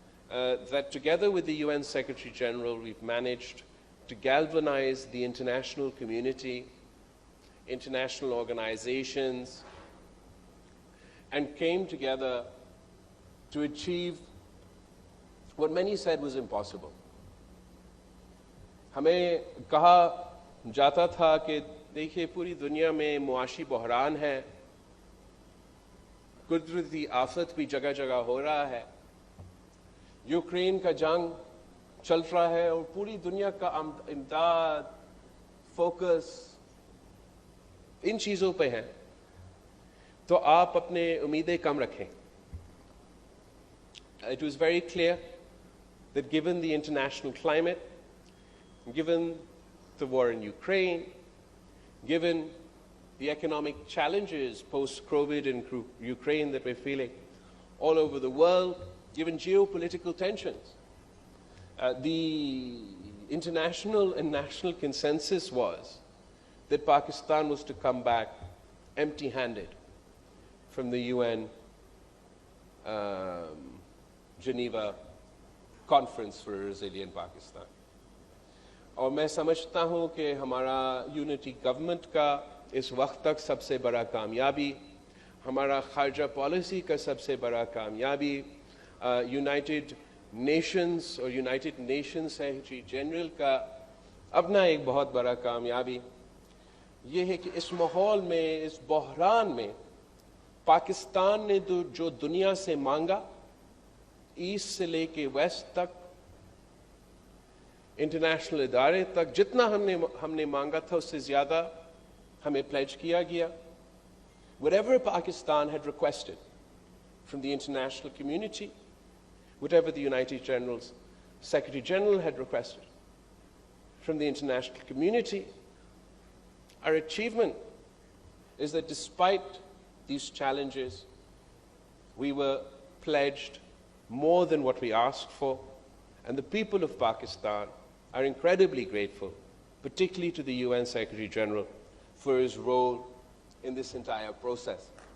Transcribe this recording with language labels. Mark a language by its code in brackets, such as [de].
[en] that together with the UN Secretary General we've managed to galvanize the international community, international organizations, and came together to achieve what many said was impossible. [ur] ہمیں کہا جاتا تھا کہ دیکھیے پوری دنیا میں معاشی بحران ہے, قدرتی آفت بھی جگہ جگہ ہو رہا ہے, یوکرین کا جنگ چل رہا ہے اور پوری دنیا کا امداد, فوکس ان چیزوں پہ ہے, تو آپ اپنے امیدیں کم رکھیں. [en] It was very clear that given the international climate, given the war in Ukraine, given the economic challenges post-COVID in Ukraine that we're feeling all over the world, given geopolitical tensions, the international and national consensus was that Pakistan was to come back empty-handed from the UN Geneva Conference for a Resilient Pakistan. [ur] اور میں سمجھتا ہوں کہ ہمارا unity government کا اس وقت تک سب سے بڑا کامیابی, ہمارا خارجہ پالیسی کا سب سے بڑا کامیابی, یونائٹڈ نیشنز اور یونائٹڈ نیشنز سیکریٹری جنرل کا اپنا ایک بہت بڑا کامیابی یہ ہے کہ اس ماحول میں, اس بحران میں پاکستان نے جو دنیا سے مانگا, ایسٹ سے لے کے ویسٹ تک, انٹرنیشنل ادارے تک, جتنا ہم نے مانگا تھا اس سے زیادہ ہمیں پلیج کیا گیا. [en] Whatever Pakistan had requested from the international community, whatever the United Generals, Secretary General had requested from the international community, our achievement is that despite these challenges, we were pledged more than what we asked for, and the people of Pakistan are incredibly grateful, particularly to the UN Secretary General, for his role in this entire process.